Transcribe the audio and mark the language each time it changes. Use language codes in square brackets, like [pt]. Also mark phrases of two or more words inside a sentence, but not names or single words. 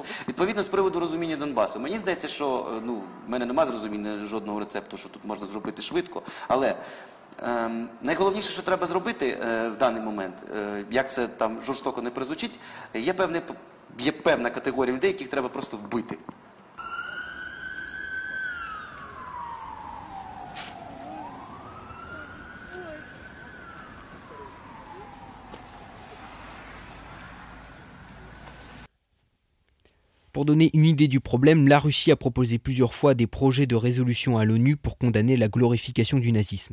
[uk] Відповідно, з приводу розуміння Донбасу. Мені здається, що, в мене немає зрозуміння жодного рецепту, що тут можна зробити швидко, але найголовніше, що треба зробити в даний момент, як це там жорстоко не прозвучить, є певна категорія людей, яких треба просто вбити. [fr] Pour donner une idée du problème, la Russie a proposé plusieurs fois des projets de résolution à l'ONU pour condamner la glorification du nazisme.